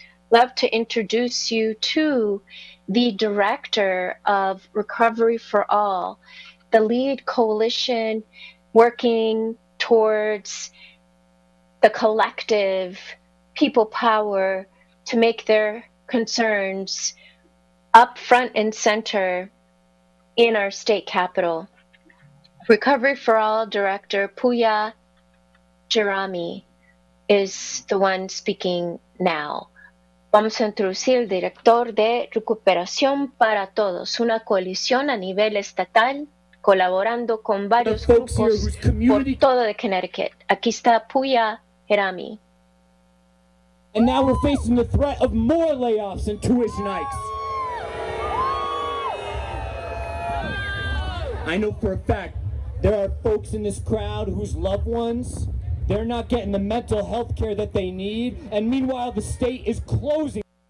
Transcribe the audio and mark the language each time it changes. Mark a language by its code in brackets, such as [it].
[en] love to introduce you to the director of Recovery for All, the lead coalition working towards the collective people power to make their concerns up front and center in our state capital. Recovery for All Director Puya Jerami is the one speaking now. [es] Vamos a introducir el director de Recuperación para Todos, una coalición a nivel estatal colaborando con varios grupos por todo de Connecticut. Aquí está Puya Jerami. [en] And now we're facing the threat of more layoffs and tuition hikes. I know for a fact there are folks in this crowd whose loved ones, they're not getting the mental health care that they need, and meanwhile the state is closing.